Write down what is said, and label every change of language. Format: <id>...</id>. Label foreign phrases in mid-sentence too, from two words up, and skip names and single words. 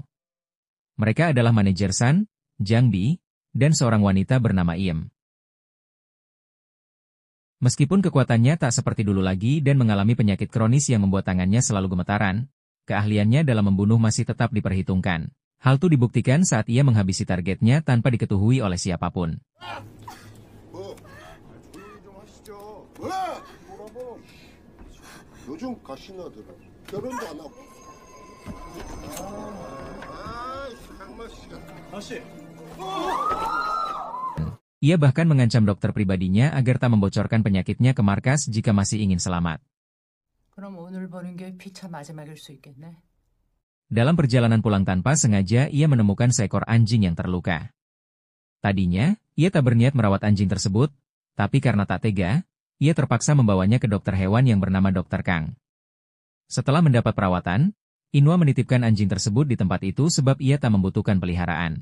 <id>Mereka adalah manajer San, Jang Bi, dan seorang wanita bernama Iem. Meskipun kekuatannya tak seperti dulu lagi dan mengalami penyakit kronis yang membuat tangannya selalu gemetaran, keahliannya dalam membunuh masih tetap diperhitungkan. Hal itu dibuktikan saat ia menghabisi targetnya tanpa diketahui oleh siapapun.</id> <ko>요즘 가시나들은 결혼도 안 하고.</ko> <id>Ia bahkan mengancam dokter pribadinya agar tak membocorkan penyakitnya ke markas jika masih ingin selamat.</id> <ko>그럼 오늘 보는 게 피차 마지막일 수 있겠네.</ko> <id>Dalam perjalanan pulang tanpa sengaja, ia menemukan seekor anjing yang terluka. Tadinya, ia tak berniat merawat anjing tersebut, tapi karena tak tega, ia terpaksa membawanya ke dokter hewan yang bernama Dr. Kang. Setelah mendapat perawatan, Inwa menitipkan anjing tersebut di tempat itu sebab ia tak membutuhkan peliharaan.</id>